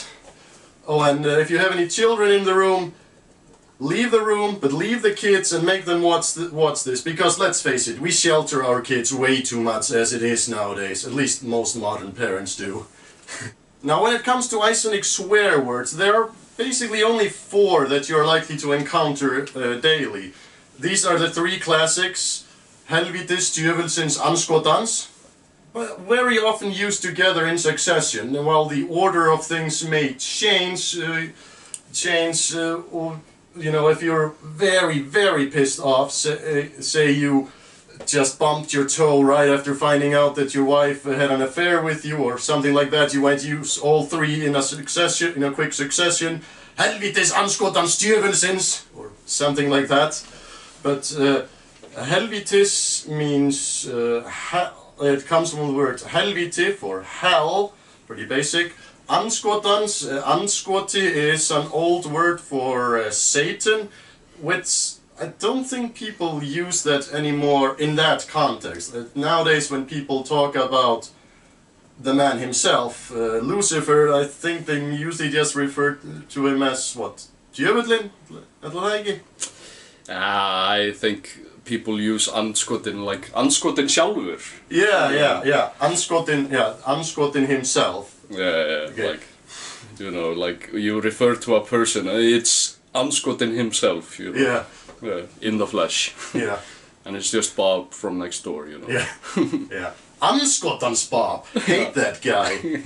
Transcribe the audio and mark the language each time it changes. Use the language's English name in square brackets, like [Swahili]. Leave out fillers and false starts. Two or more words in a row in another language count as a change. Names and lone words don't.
[English] Oh, and if you have any children in the room, leave the room, but leave the kids and make them watch this, because let's face it, we shelter our kids way too much as it is nowadays, at least most modern parents do. Now when it comes to Icelandic swear words, there are basically only 4 that you're likely to encounter daily. These are the 3 classics: [Icelandic] helvitis, djöfulsins, andskotans, [English] very often used together in succession, and while the order of things may change, you know, if you're very pissed off, say you just bumped your toe right after finding out that your wife had an affair with you or something like that, you might use all 3 in a quick succession. [Icelandic] Helvitis, andskotans, djöfulsins, [English] or something like that. But helvitis means, it comes from the word helviti for hell, pretty basic. [Icelandic] Andskotans, andskoti [English] is an old word for Satan, which I don't think people use that anymore in that context. Nowadays when people talk about the man himself, Lucifer, I think they usually just refer to him as what? Djöfullin? I think people use andskotin like [Icelandic] andskotin sjálfur. [English] Yeah. Andskotin himself. Yeah, okay. Like, you know, like you refer to a person, it's andskotin himself, you know. Yeah. In the flesh. Yeah. And it's just Bob from next door, you know. Yeah. Yeah. Andskotans Bob. Hate that guy. Yeah.